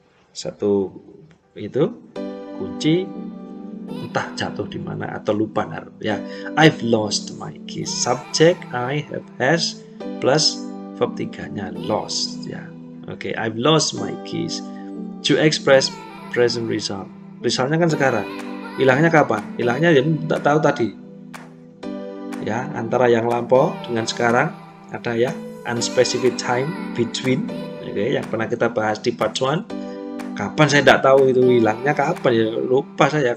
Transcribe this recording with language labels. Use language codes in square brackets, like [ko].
[id] Satu itu kunci entah jatuh di mana atau lupa naruh ya. [en] I've lost my keys. Subject I have has plus verb 3-nya lost ya. Okay, I've lost my keys. To express present result. [id] Resultnya kan sekarang. Hilangnya kapan? Hilangnya ya tak tahu tadi. Ya, antara yang lampau dengan sekarang ada ya [en] unspecified time between. [id] Oke, yang pernah kita bahas di part 1. Kapan saya tidak tahu itu hilangnya kapan ya, lupa saya.